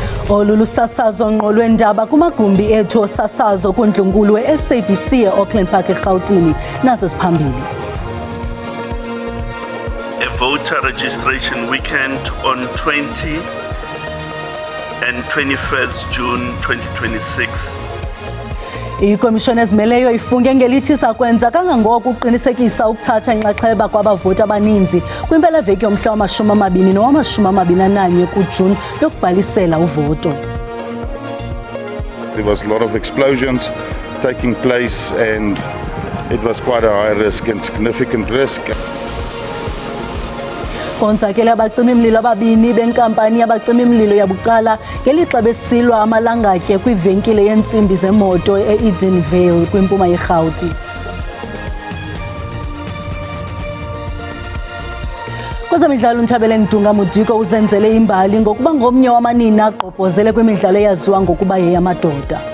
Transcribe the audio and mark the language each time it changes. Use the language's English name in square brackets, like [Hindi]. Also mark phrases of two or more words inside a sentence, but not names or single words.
[Xhosa] Olu lusasazo ngqo lweendaba kumagumbi ethu osasazo kundlunkulu we-SABC e-Auckland Park eRhawutini nazo ziphambili. [English] A voter registration weekend on 20 and 21st June 2026. [Xhosa] Ikomishoni ezimeleyo ifunge ngelithi sakwenza kangangoko ukuqinisekisa ukuthatha inxaxheba kwabavoti abaninzi kwimpelaveki yomhla wama-20 nowama-21 kuJuni yokubhalisela uvoto. [English] There was a lot of explosions taking place and it was quite a high risk and significant risk. [Xhosa] Konzakele abacimi-mlilo ababini benkampani yabacimi-mlilo yabucala ngelixa besilwa amalangatye kwivenkile yeentsimbi zemoto e-Edenvale kwimpuma yeRhawuti. Kwezemidlalo uNthabeleng Dunga Mudiko uzenzele imbali ngokuba ngomnye wamanina agqobhozele kwimidlalo eyaziwa ngokuba yeyamadoda.